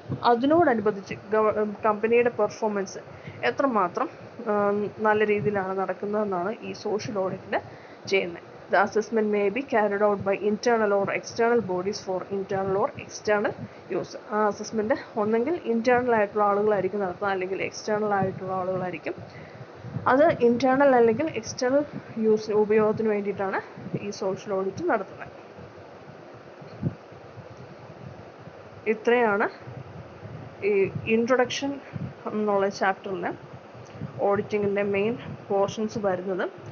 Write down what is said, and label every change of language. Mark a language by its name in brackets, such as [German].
[Malayalam] അതിനോടനുബന്ധിച്ച് കമ്പനിയുടെ പെർഫോമൻസ് എത്രമാത്രം നല്ല രീതിയിലാണ് നടക്കുന്നതെന്നാണ് ഈ സോഷ്യൽ ഓഡിറ്റിൽ ചെയ്യുന്നത്. [English] The assessment may be carried out by internal or external bodies for internal or external use. [Malayalam] ആ അസസ്മെൻറ്റ് ഒന്നെങ്കിൽ ഇൻറ്റേർണൽ ആയിട്ടുള്ള ആളുകളായിരിക്കും നടത്തുന്നത്, അല്ലെങ്കിൽ എക്സ്റ്റേണൽ ആയിട്ടുള്ള ആളുകളായിരിക്കും. അത് ഇൻറ്റേർണൽ അല്ലെങ്കിൽ എക്സ്റ്റേണൽ ഉപയോഗത്തിന് വേണ്ടിയിട്ടാണ് ഈ സോഷ്യൽ ഓഡിറ്റ് നടത്തുന്നത്. ഇത്രയാണ് ഈ ഇൻട്രൊഡക്ഷൻ എന്നുള്ള ചാപ്റ്ററിൽ ഓഡിറ്റിങ്ങിൻ്റെ മെയിൻ പോർഷൻസ് വരുന്നത്.